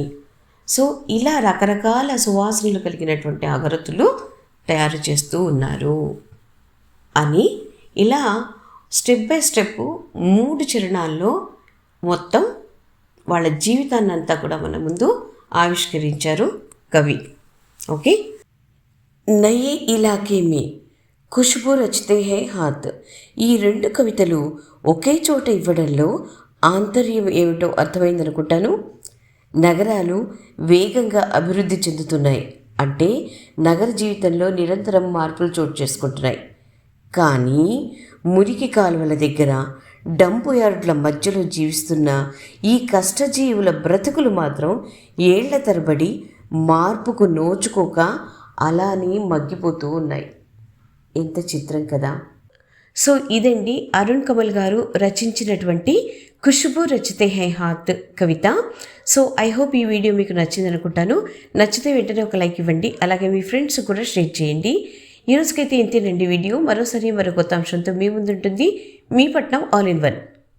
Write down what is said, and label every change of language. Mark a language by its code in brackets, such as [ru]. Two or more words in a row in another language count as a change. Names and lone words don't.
[te] సో ఇలా రకరకాల సువాసనలు కలిగినటువంటి అగరొత్తులు తయారు చేస్తూ ఉన్నారు అని ఇలా [en] step by step [te] 3 చరణాల్లో మొత్తం వాళ్ళ జీవితాన్ని అంతా కూడా మన ముందు ఆవిష్కరించారు కవి. ఓకే. నయే ఇలాకే మే ఖుష్బూ రచతే హై హాత్. ఈ 2 కవితలు ఒకే చోట ఇవ్వడంలో ఆంతర్యం ఏమిటో అర్థమైందనుకుంటాను. నగరాలు వేగంగా అభివృద్ధి చెందుతున్నాయి, అంటే నగర జీవితంలో నిరంతరం మార్పులు చోటు చేసుకుంటున్నాయి. కానీ మురికి కాలువల దగ్గర, డంపు యార్డుల మధ్యలో జీవిస్తున్న ఈ కష్టజీవుల బ్రతుకులు మాత్రం ఏళ్ల తరబడి మార్పుకు నోచుకోక అలానే మగ్గిపోతూ ఉన్నాయి. ఎంత చిత్రం కదా. సో ఇదండి అరుణ్ కమల్ గారు రచించినటువంటి ఖుష్బూ రచతే హై హాత్ కవిత. [en] So I hope [te] ఈ వీడియో మీకు నచ్చింది అనుకుంటాను. నచ్చితే వెంటనే ఒక లైక్ ఇవ్వండి, అలాగే మీ ఫ్రెండ్స్ కూడా షేర్ చేయండి. ఈ రోజుకైతే ఇంతేనండి వీడియో. మరోసారి మరో కొత్త అంశంతో మీ ముందుంటుంది మీ పట్నం ఆల్ ఇన్ వన్.